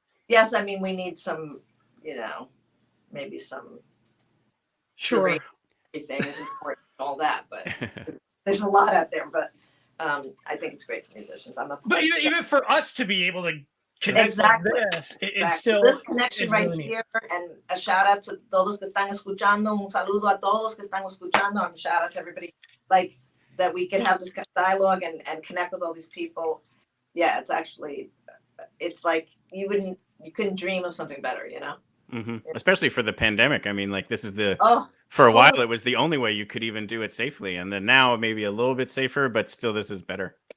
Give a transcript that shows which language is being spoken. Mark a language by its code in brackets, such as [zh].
[en] Yes, I mean we need some, maybe some. Sure. Everything is important and all that, but there's a lot out there. But I think it's great for musicians. But even for us to be able to connect like this, it's still this connection right really here. And a shout out to [es] todos que están escuchando. Un saludo a todos que están escuchando. [en] And shout out to everybody that we can have this dialogue and connect with all these people. Yeah, it's like you couldn't dream of something better, Mm-hmm. Especially for the pandemic. I mean, like this is for a while it was the only way you could even do it safely, and then now maybe a little bit safer, but still this is better.